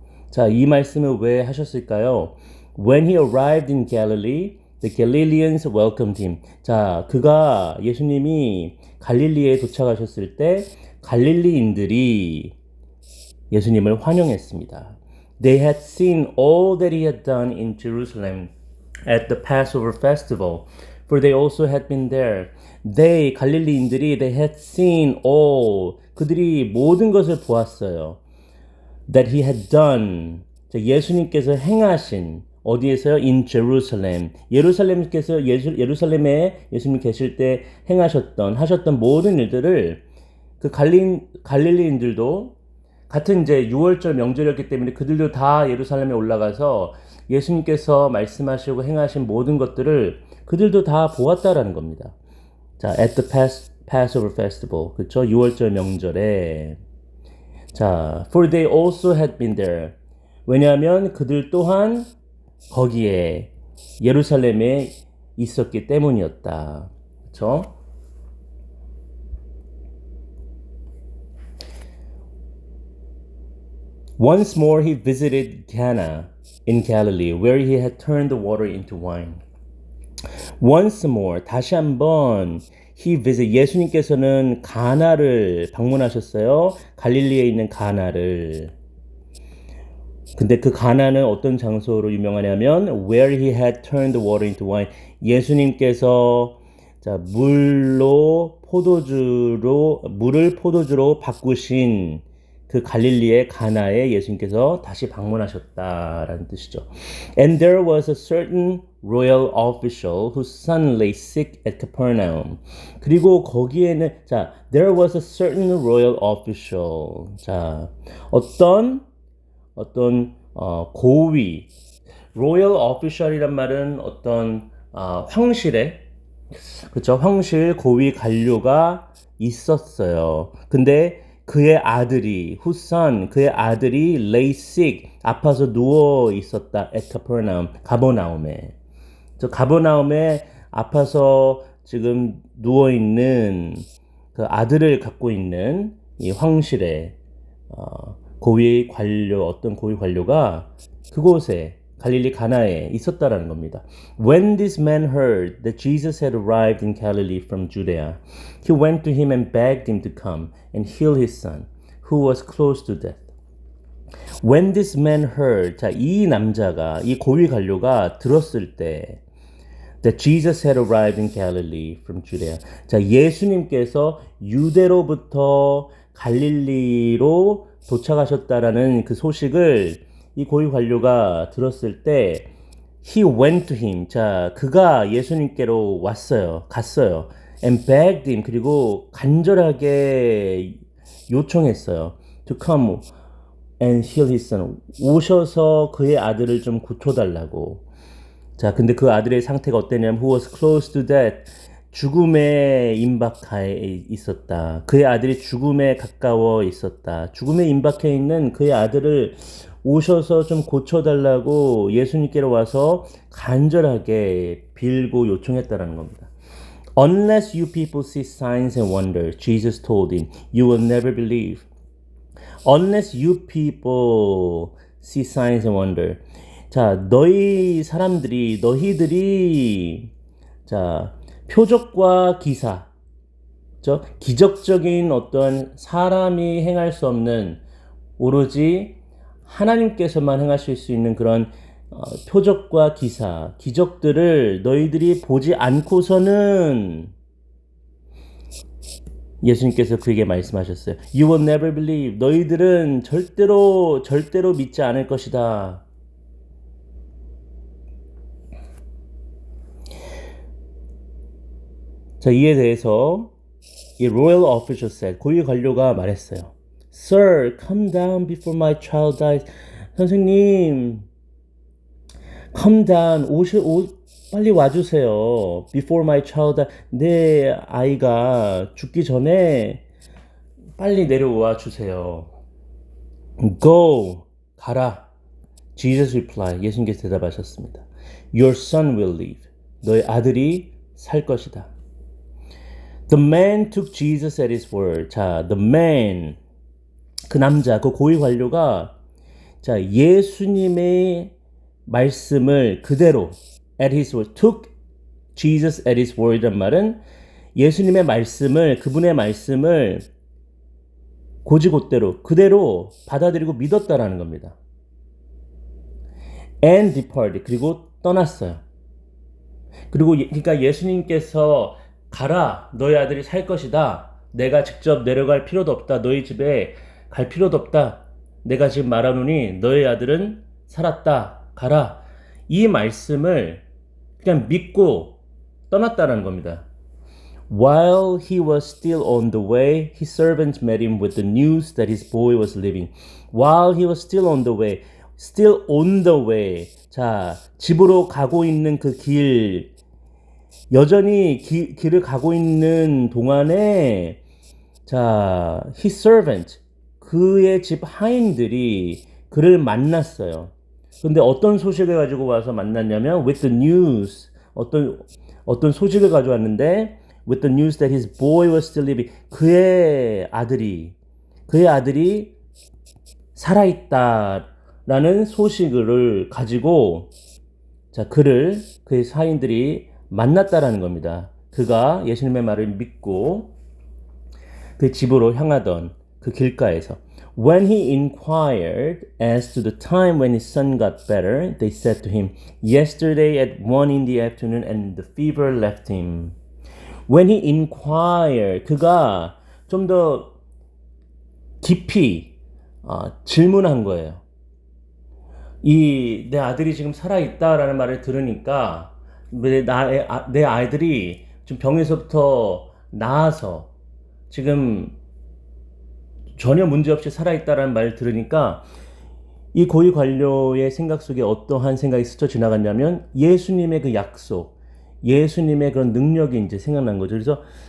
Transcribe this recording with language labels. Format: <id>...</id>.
<ko>자, 이 말씀을 왜 하셨을까요?</ko> <en>When he arrived in Galilee, the Galileans welcomed him.</en> <ko>자, 예수님이 갈릴리에 도착하셨을 때 갈릴리인들이 예수님을 환영했습니다.</ko> <en>They had seen all that he had done in Jerusalem at the Passover festival, for they also had been there.</en> <ko>갈릴리인들이</ko> <en>they had seen all,</en> <ko>그들이 모든 것을 보았어요.</ko> <en>That he had done,</en> <ko>예수님께서 행하신, 어디에서요?</ko> <en>In Jerusalem.</en> <ko>예루살렘에 예수님 계실 때 하셨던 모든 일들을 그 갈릴리인들도 같은 이제 6월절 명절이었기 때문에 그들도 다 예루살렘에 올라가서 예수님께서 말씀하시고 행하신 모든 것들을 그들도 다 보았다라는 겁니다. 자,</ko> <en>at the Passover festival.</en> <ko>그렇죠? 6월절 명절에.</ko> <en>자, for they also had been there.</en> <ko>왜냐하면 그들 또한 거기에 예루살렘에 있었기 때문이었다. 그렇죠?</ko> <en>Once more he visited Cana in Galilee, where he had turned the water into wine. Once more,</en> <ko>다시 한번 예수님께서는 가나를 방문하셨어요. 갈릴리에 있는 가나를. 근데 그 가나는 어떤 장소로 유명하냐면</ko> <en>where he had turned the water into wine.</en> <ko>예수님께서 물을 포도주로 바꾸신 그 갈릴리의 가나에 예수님께서 다시 방문하셨다라는 뜻이죠.</ko> <en>And there was a certain royal official whose son lay sick at Capernaum.</en> <ko>그리고 거기에는</ko> <en>there was a certain royal official.</en> <ko>어떤 고위,</ko> <en>royal official</en> <ko>이란 말은 어떤 황실에, 그렇죠? 황실 고위 관료가 있었어요. 근데 그의 아들이</ko> <en>lay sick,</en> <ko>아파서 누워 있었다.</ko> <en>at Capernaum, 가버나움에.</en> <ko>가버나움에 아파서 지금 누워 있는 그 아들을 갖고 있는 이 황실에 어떤 고위 관료가 그곳에 갈릴리 가나에 있었다라는 겁니다.</ko> <en>When this man heard that Jesus had arrived in Galilee from Judea, he went to him and begged him to come and heal his son, who was close to death. When this man heard,</en> <ko>이 고위 관료가 들었을 때</ko> <en>that Jesus had arrived in Galilee from Judea.</en> <ko>예수님께서 유대로부터 갈릴리로 도착하셨다라는 그 소식을 이 고위 관료가 들었을 때</ko> <en>he went to him.</en> <ko>그가 예수님께로 갔어요.</ko> <en>and begged him.</en> <ko>그리고 간절하게 요청했어요.</ko> <en>to come and heal his son.</en> <ko>오셔서 그의 아들을 좀 고쳐달라고. 근데 그 아들의 상태가 어땠냐면</ko> <en>who was close to death.</en> <ko>죽음에 임박해 있었다. 그의 아들이 죽음에 가까워 있었다. 죽음에 임박해 있는 그의 아들을 오셔서 좀 고쳐달라고 예수님께로 와서 간절하게 빌고 요청했다라는 겁니다.</ko> <en>Unless you people see signs and wonders, Jesus told him, you will never believe. Unless you people see signs and wonders.</en> <ko>자, 너희들이, 자, 표적과 기사, 기적적인 어떤 사람이 행할 수 없는 오로지 하나님께서만 행하실 수 있는 그런 표적과 기사, 기적들을 너희들이 보지 않고서는 예수님께서 그에게 말씀하셨어요.</ko> <en>You will never believe.</en> <ko>너희들은 절대로 믿지 않을 것이다. 자, 이에 대해서 이</ko> <en>royal official said,</en> <ko>고위 관료가 말했어요.</ko> <en>Sir, come down before my child dies.</en> <ko>선생님,</ko> <en>come down,</en> <ko>빨리 와주세요.</ko> <en>Before my child dies.</en> <ko>내 아이가 죽기 전에 빨리 내려와 주세요.</ko> <en>Go,</en> <ko>가라.</ko> <en>Jesus replied,</en> <ko>예수님께서 대답하셨습니다.</ko> <en>Your son will live.</en> <ko>너의 아들이 살 것이다.</ko> <en>The man took Jesus at his word.</en> <ko>자, the man, 그 남자, 그 고위 관료가 자, 예수님의 말씀을 그대로</ko> <en>at his word, took Jesus at his word</en> <ko>이란 말은 예수님의 말씀을, 그분의 말씀을 고지곧대로 그대로 받아들이고 믿었다라는 겁니다.</ko> <en>And departed,</en> <ko>그리고 떠났어요. 그리고 그러니까 예수님께서 가라, 너희 아들이 살 것이다. 내가 직접 내려갈 필요도 없다. 너희 집에 갈 필요도 없다. 내가 지금 말하노니 너희 아들은 살았다. 가라. 이 말씀을 그냥 믿고 떠났다는 겁니다.</ko> <en>While he was still on the way, his servants met him with the news that his boy was living. While he was still on the way, still on the way.</en> <ko>자, 집으로 가고 있는 그 길, 여전히 길을 가고 있는 동안에 자,</ko> <en>his servant,</en> <ko>그의 집 하인들이 그를 만났어요. 근데 어떤 소식을 가지고 와서 만났냐면</ko> <en>with the news,</en> <ko>어떤 소식을 가져왔는데</ko> <en>with the news that his boy was still living.</en> <ko>그의 아들이 살아있다라는 소식을 가지고 자, 그의 하인들이 만났다라는 겁니다. 그가 예수님의 말을 믿고 그 집으로 향하던 그 길가에서</ko> <en>When he inquired as to the time when his son got better, they said to him, Yesterday at 1 in the afternoon and the fever left him. When he inquired,</en> <ko>그가 좀 더 깊이 질문한 거예요. 내 아들이 지금 살아있다라는 말을 들으니까 내 아이들이 좀 병에서부터 나아서 지금 전혀 문제없이 살아있다라는 말을 들으니까 이 고위 관료의 생각 속에 어떠한 생각이 스쳐 지나갔냐면 예수님의 그 약속, 예수님의 그런 능력이 이제 생각난 거죠.</ko>